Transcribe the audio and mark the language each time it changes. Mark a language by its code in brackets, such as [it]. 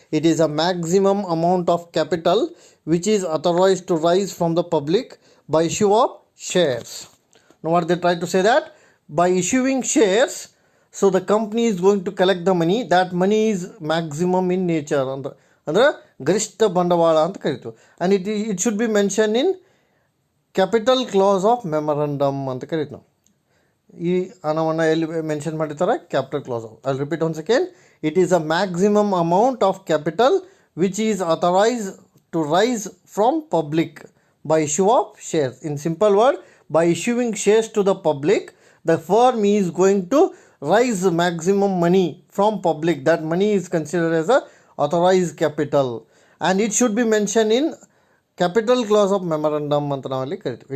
[en] It is a maximum amount of capital which is authorized to raise from the public by issue of shares. Now what they try to say that by issuing shares, so the company is going to collect the money. That money is maximum in nature. [kn] ಅಂದರೆ ಗರಿಷ್ಠ ಬಂಡವಾಳ ಅಂತ ಕರಿತೀವಿ. [en] and it should be mention in capital clause of memorandum [kn] ಅಂತ ಕರಿತೀವಿ ನಾವು. ಈ ಹಣವನ್ನು ಎಲ್ಲಿ ಮೆನ್ಷನ್ ಮಾಡಿರ್ತಾರೆ, [en] Capital clause of. I repeat one second. It is a maximum amount of capital which is authorise to raise from public by issue of shares. In simple word, by issuing shares to the public, the firm is going to raise maximum money from public. That money is considered as a authorized capital, and it should be mentioned in capital clause of memorandum [kn] anta navalli kariತೀವಿ.